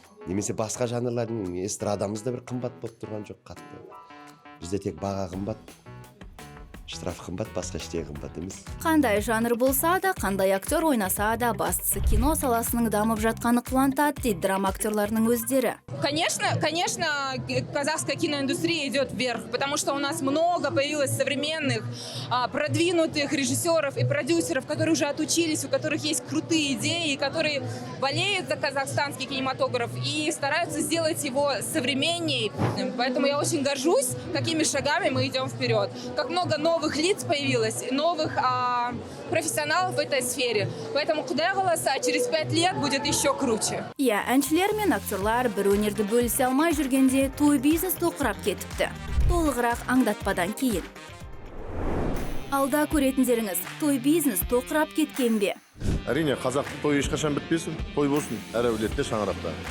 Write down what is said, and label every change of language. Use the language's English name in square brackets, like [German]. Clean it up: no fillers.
[Kazakh] Немесе басқа жанрлардың эстрадамыз да бір қымбат болып тұрған жоқ қатты. Бізде тек баға қымбат, штраф қымбат, басқа ештеңе қымбат емес. Қандай жанр болса да, қандай актер ойнаса да, бастысы кино саласының дамып жатқаны қуантады дейді драма актерларының өздері. [Russian] Конечно, казахская киноиндустрия идет вверх, потому что у нас много появилось современных, продвинутых режиссеров и продюсеров, которые уже отучились, у которых есть крутые идеи, которые болеют за казахстанский кинематограф и стараются сделать его современней. Поэтому я очень горжусь, какими шагами мы идем вперед. Как много новых лиц появилось, новых профессионалов в этой сфере. Поэтому [Kazakh] Құдай қаласа, [Russian] через 5 лет будет еще круче. [Kazakh] Әншілер мен актерлар бір өнерді бөлісе алмай жүргенде той бизнес тоқырап кетіпті. Толығырақ аңдатпадан кейін. Алда көретіндеріңіз, той бизнес тоқырап кеткен бе? Әрине, қазақтың тойы ешқашан бітпесін, той болсын, әр әулетте шаңырақта.